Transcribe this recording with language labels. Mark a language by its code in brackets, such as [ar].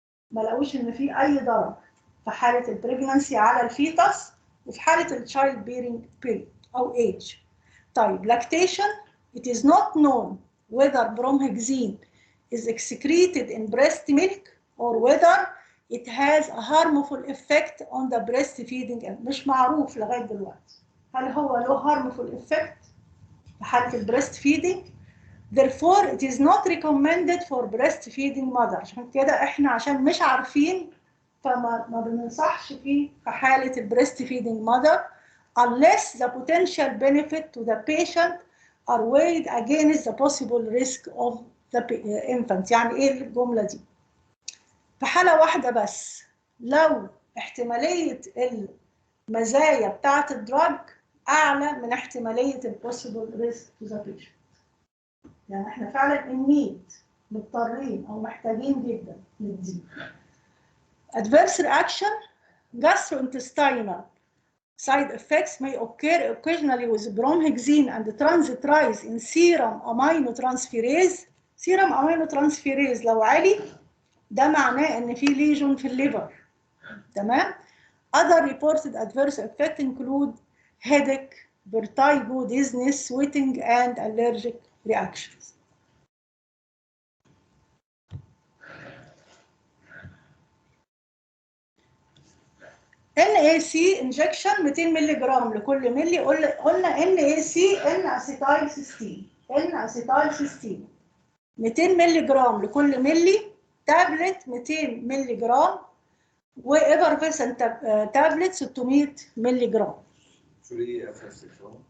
[ar] ما لقوش ان في اي ضرر في حاله البريجنانسي على الفيتس وفي حاله التشايلد بيرنج بيريد او ايج. طيب lactation. [en] It is not known whether bromhexine is excreted in breast milk or whether it has a harmful effect on the breastfeeding. [ar] مش معروف لغايه دلوقتي هل هو له [en] harmful effect [ar] في حاله البريست فيدنج. [en] Therefore, it is not recommended for breastfeeding mother. [ar] عشان كده احنا عشان مش عارفين فما بننصحش فيه في حالة [en] breastfeeding mother unless the potential benefit to the patient are weighed against the possible risk of the infant. [ar] يعني ايه الجملة دي؟ في حالة واحدة بس لو احتمالية المزايا بتاعة الدراج أعلى من احتمالية [en] possible risk to the patient. [ar] يعني احنا فعلا النيد مضطرين او محتاجين جدا نديه. [en] Adverse reaction. Gastrointestinal Side effects may occur occasionally with bromhexine and transit rise in serum aminotransferase. [ar] serum aminotransferase لو عالي ده معناه ان في ليجون في الليفر. تمام. [en] Other reported adverse effects include headache, vertigo, dizziness, sweating, and allergic reactions. [ar] NAC injection 200 ملغ لكل ملي. قلنا NAC N-acetylcysteine. N-acetylcysteine 200 ملغ لكل ملي. تابلت 200 ملغ وإيفرفيسن تابلت 600 ملغ. شو اللي EFS شو؟